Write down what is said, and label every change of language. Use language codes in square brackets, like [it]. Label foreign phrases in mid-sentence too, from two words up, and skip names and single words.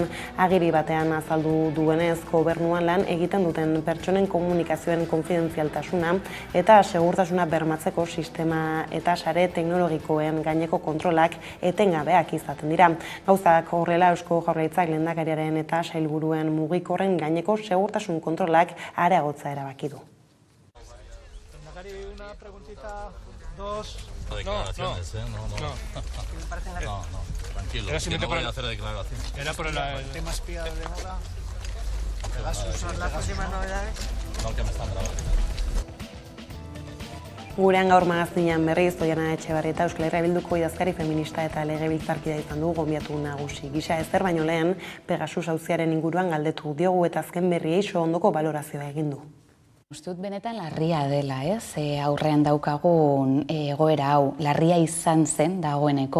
[eu] Agiri batean azaldu duenez, gobernuan lan egiten duten pertsonen komunikazioen konfidentzialtasuna eta segurtasuna bermatzeko sistema eta sare teknologikoen gaineko kontrolak etengabeak izaten dira. Gauzak horrela, Eusko Jaurlaritzak lehendakariaren eta sailburuen mugikorren gaineko segurtasun kontrolak areagotzea erabaki du. [es] Una preguntita, dos... No, declaraciones, No, tranquilo, que no voy a hacer declaraciones. Era por el tema espía de moda. ¿Son las últimas novedades? No, que me están grabando. [eu] Gurean gaur magazinean berriz, Oiana Etxebarrieta Euskal Herria Bilduko idazkari feminista eta legebiltzarkidea izan du gonbiatu nagusi gisa. Ezer baino lehen, Pegasus auziaren inguruan galdetu diogu eta azken berriei ondoko balorazioa egin du. Uste dut benetan larria dela, aurrean daukagun egoera hau, larria izan zen dagoeneko,